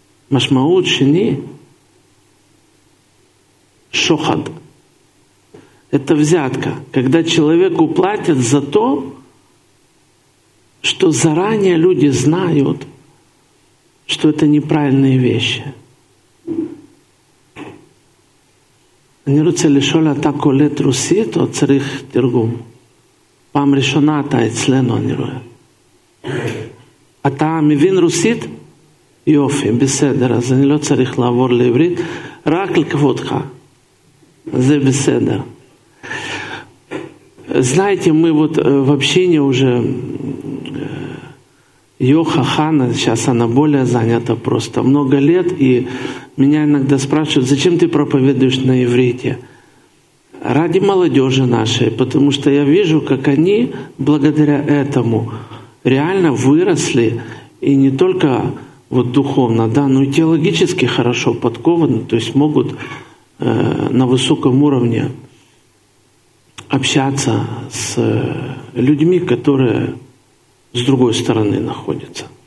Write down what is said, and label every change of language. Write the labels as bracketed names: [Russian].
[Hebrew] Машмаут шини – шохад. [Russian] Это взятка, когда человеку платят за то, что заранее люди знают, что это неправильные вещи. [Hebrew] אני רוצה לשאול, אתה קולט רוסית או צריך תרגום? פעם ראשונה אתה אצלנו, אני רואה. אתה מבין רוסית? יופי, בסדר. אז אני לא צריך לעבור לעברית, רק לכבודך. זה בסדר. [Russian] Знаете, мы вот в общине уже Йоха Хана, сейчас она более занята просто, много лет, и меня иногда спрашивают, зачем ты проповедуешь на иврите? Ради молодежи нашей, потому что я вижу, как они благодаря этому реально выросли, и не только вот духовно, да, но и теологически хорошо подкованы, то есть могут на высоком уровне общаться с людьми, которые с другой стороны находятся.